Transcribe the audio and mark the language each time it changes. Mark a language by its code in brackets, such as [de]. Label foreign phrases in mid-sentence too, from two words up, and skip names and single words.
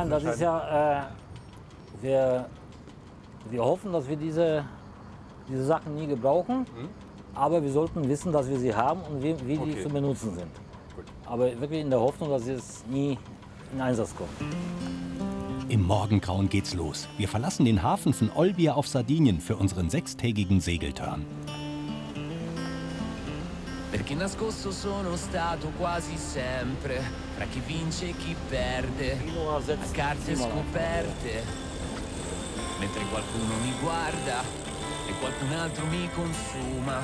[de] Nein, das ist ja, wir hoffen, dass wir diese Sachen nie gebrauchen, aber wir sollten wissen, dass wir sie haben und wie die zu benutzen sind. Gut. Aber wirklich in der Hoffnung, dass es nie in Einsatz kommt. Im Morgengrauen geht's los. Wir verlassen den Hafen von Olbia auf Sardinien für unseren 6-tägigen Segelturn. [it] Perché nascosto sono stato quasi sempre tra chi vince e chi perde, a carte scoperte, mentre qualcuno mi guarda e qualcun altro mi consuma.